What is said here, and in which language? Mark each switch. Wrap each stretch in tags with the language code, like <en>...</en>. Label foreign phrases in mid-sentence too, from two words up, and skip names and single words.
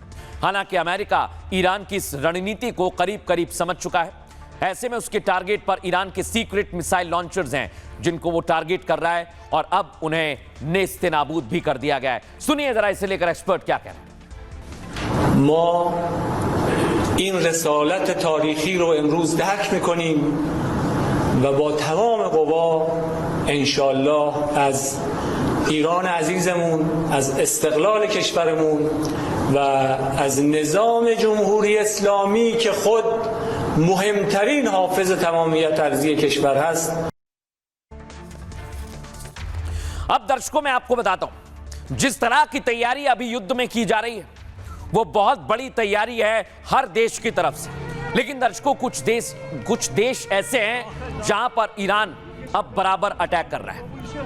<hi>हालांकि अमेरिका ईरान की इस रणनीति को करीब करीब समझ चुका है। ऐसे में उसके टारगेट पर ईरान के सीक्रेट मिसाइल लॉन्चर्स हैं जिनको वो टारगेट कर रहा है और अब उन्हें नेस्तनाबूद भी कर दिया गया है। सुनिए जरा इसे लेकर एक्सपर्ट क्या कह रहे हैं।</hi> <fa>ما این رسالت تاریخی رو امروز درک می‌کنیم و با تمام قوا انشالله از ایران عزیزمون، از استقلال کشورمون و از نظام جمهوری اسلامی که خود مهمترین حافظ تمامیت ارضی کشور هست.</fa> <hi>अब दर्शकों मैं आपको बताता हूं, जिस तरह की तैयारी अभी युद्ध में की जा रही है वो बहुत बड़ी तैयारी है हर देश की तरफ से। लेकिन दर्शकों कुछ देश ऐसे हैं जहां पर ईरान अब बराबर अटैक कर रहा है।</hi>